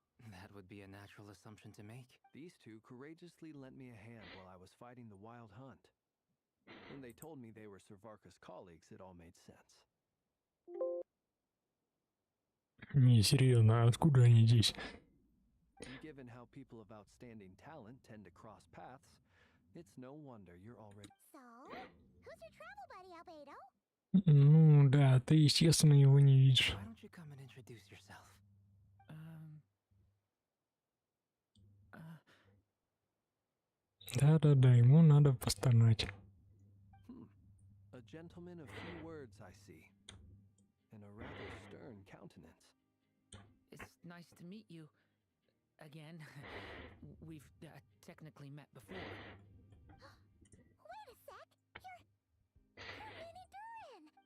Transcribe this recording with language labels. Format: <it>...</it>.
<en>That would be a natural assumption to make. These two courageously lent me a hand while I was fighting the wild hunt. When they told me they were Servarka's colleagues, it all made sense.</en> <ru>Не, серьезно, откуда они здесь?</ru> <en>And given how people of outstanding talent tend to cross paths, it's no wonder you're already... So, who's your travel buddy, Albedo?</en> <ru>Ну да, ты, естественно, его не видишь.</ru> <en>Why don't you come and introduce yourself?</en> <ru>Да-да-да, ему надо постонать.</ru> <en>A gentleman of few words, I see. And a rather stern countenance. It's nice to meet you again. We've technically met before. Wait a sec! You're Minnie Durin!</en>